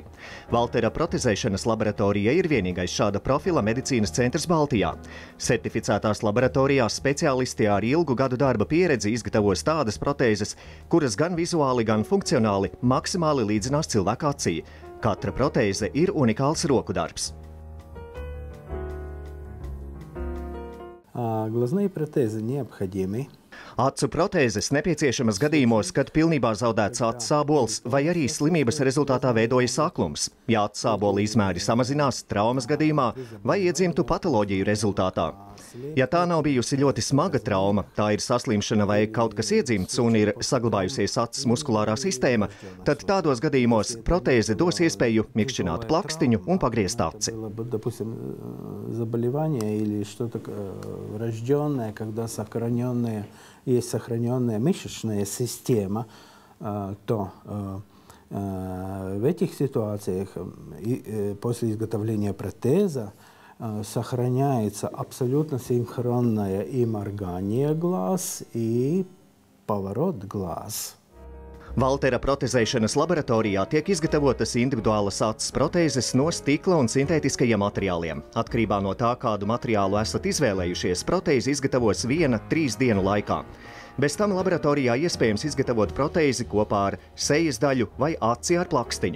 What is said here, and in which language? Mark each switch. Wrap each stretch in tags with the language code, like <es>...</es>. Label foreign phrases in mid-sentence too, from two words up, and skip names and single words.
<lv>Valtera protezēšanas laboratorija ir vienīgais šāda profila medicīnas centrs Baltijā. Certificētās laboratorijās speciālisti ar ilgu gadu darba pieredzi izgatavos tādas protēzes, kuras gan vizuāli, gan funkcionāli maksimāli līdzinās cilvēka acī. Katra protēze ir unikāls roku darbs.</lv> <ru>Глазные протезы необходимы.</ru> <lv>Acu protēzes nepieciešamas gadījumos, kad pilnībā zaudēts acu sābols vai arī slimības rezultātā veidojas aklums, ja acu sābola izmēri samazinās traumas gadījumā vai iedzimtu patoloģiju rezultātā. Ja tā nav bijusi ļoti smaga trauma, tā ir saslimšana vai kaut kas iedzimts un ir saglabājusies acis muskulārā sistēma, tad tādos gadījumos protēze dos iespēju mikšķināt plakstiņu un pagriezt aci.</lv> <ru>Есть сохраненная мышечная система, то в этих ситуациях после изготовления протеза сохраняется абсолютно синхронное и моргание глаз, и поворот глаз.</ru> <lv>Valtera protezēšanas laboratorijā tiek izgatavotas individuālas acis protēzes no stikla un sintētiskajiem materiāliem. Atkarībā no tā, kādu materiālu esat izvēlējušies, protēzi izgatavos 1–3 dienu laikā. Bez tam laboratorijā iespējams izgatavot protēzi kopā ar sejas daļu vai aci ar plakstiņu.</lv>